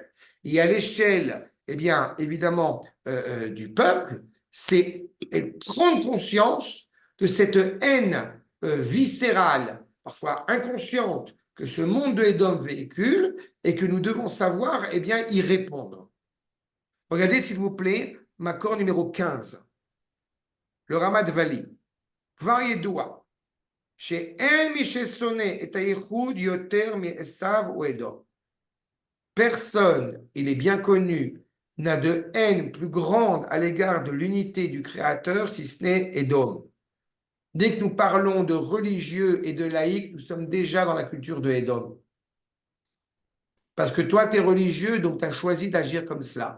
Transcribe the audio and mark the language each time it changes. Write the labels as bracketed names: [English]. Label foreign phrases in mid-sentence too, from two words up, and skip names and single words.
[French] Et à l'échelle, eh bien, évidemment, du peuple, c'est prendre conscience de cette haine viscérale, parfois inconsciente, que ce monde de Édom véhicule et que nous devons savoir, eh bien, y répondre. Regardez, s'il vous plaît, Makor numéro 15, le Ramat Vali. [Hebrew] כבר ידוע שאין מי ששונא את הייחוד יותר מעשו או אדום. [French] Personne, il est bien connu, n'a de haine plus grande à l'égard de l'unité du Créateur si ce n'est Édom. Dès que nous parlons de religieux et de laïcs, nous sommes déjà dans la culture de Édom. Parce que toi, tu es religieux, donc tu as choisi d'agir comme cela.